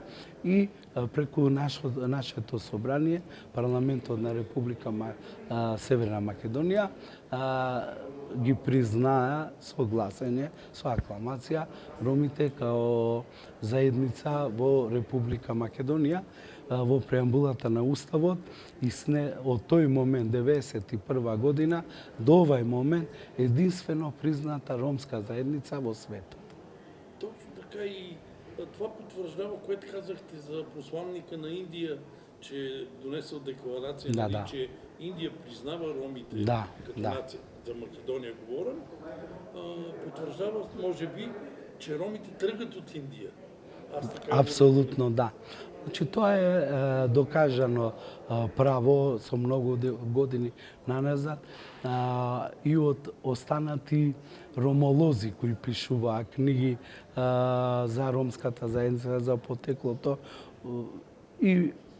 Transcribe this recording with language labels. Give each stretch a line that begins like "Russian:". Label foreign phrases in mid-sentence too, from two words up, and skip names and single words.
Macedonian: И преку нашето собрание, парламентот на Република Северна Македонија, ги признаа со гласење, со акламација, ромите као заедница во Република Македонија, во преамбулата на Уставот, и од тој момент, 91 година, до овај момент, единствено призната ромска заедница во светот.
Bulgarian: Точно така, и това потвърждава, което казахте за посланника на Индия, че донесъл декларация, че Индия признава ромите като нация, за Македония говорим, потвърждава, може би, че ромите тръгат от Индия. Аз така
Macedonian: Апсолутно да. Значи тоа е докажано право со многу години наназад и од останати ромолози кои пишуваа книги за ромската заедница, за потеклото и